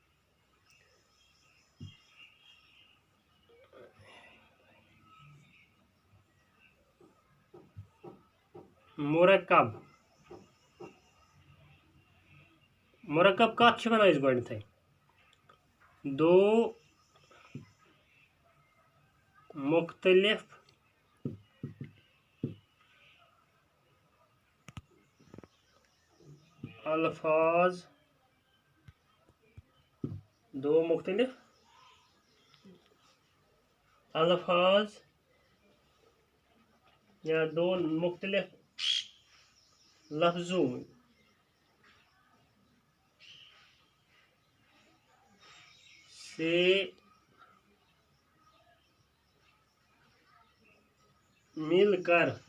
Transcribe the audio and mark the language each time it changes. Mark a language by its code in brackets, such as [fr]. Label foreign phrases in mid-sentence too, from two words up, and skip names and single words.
[ks] مرکب مرکب کت چھ ونان گۄڈنیتھٕے [ur] دو مختلف الفاظ یا دو مختلف لفظوں سے مل کر